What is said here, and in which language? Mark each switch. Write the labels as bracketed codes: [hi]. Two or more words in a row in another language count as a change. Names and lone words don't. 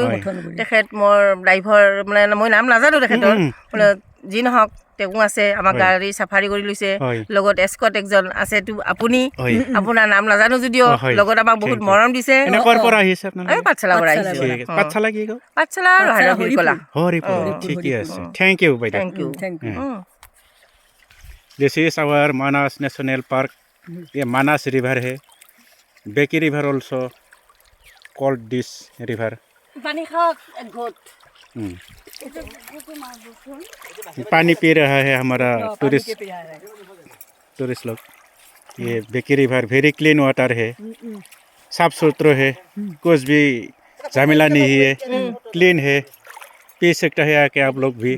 [as] তেখেত মোৰ ড্ৰাইভাৰ, মানে মই নাম নাজানো তেখেতৰ, যি নহওক তেওঁ আছে, আমাৰ গাড়ী চাফাৰী কৰি লৈছে। লগত এস্কট একজন আছে, আপুনি, আপোনাৰ নাম নাজানো যদিও লগত আমাক বহুত মৰম দিছে। পাঠশালাৰ পৰা আহিছোঁ। পাঠশালা আৰু হৰিকলা। ঠিকে আছে, [en] thank you [as] বাইদেউ। [en] thank you. This is our Manas National Park. [hi] ये मानस रिवर है। बेकी रिवर [en] also called this river. [hi] पानी पी रहा है हमारा टूरिस्ट लोग। ये बेकी रिवर [en] very clean water [hi] है, साफ सुथरा है, कुछ भी झमेला नहीं है, क्लीन है, पी सकता है आके आप लोग भी।